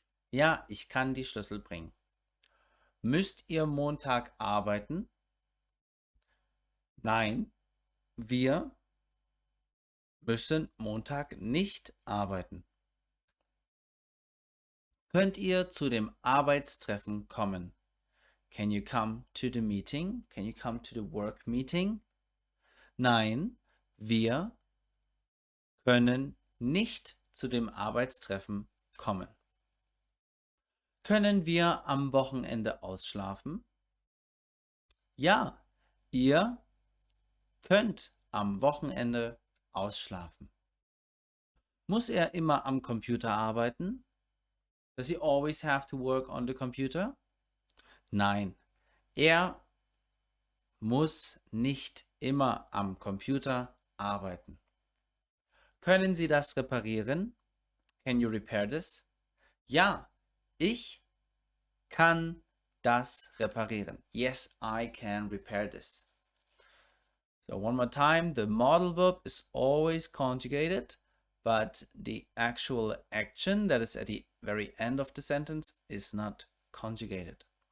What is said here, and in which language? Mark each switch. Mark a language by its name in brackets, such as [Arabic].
[German] Ja, ich kann die Schlüssel bringen. Müsst ihr Montag arbeiten? Nein, wir müssen Montag nicht arbeiten. Könnt ihr zu dem Arbeitstreffen kommen? [English] Can you come to the meeting? Can you come to the work meeting? [German] Nein, wir können nicht zu dem Arbeitstreffen kommen. Können wir am Wochenende ausschlafen? Ja, ihr könnt am Wochenende ausschlafen. Muss er immer am Computer arbeiten? [English] Does he always have to work on the computer? [German] Nein, er muss nicht immer am Computer arbeiten. Können Sie das reparieren? [English] Can you repair this? [German] Ja, ich kann das reparieren. [English] Yes, I can repair this. So one more time, the modal verb is always conjugated, but the actual action that is at the very end of the sentence is not conjugated.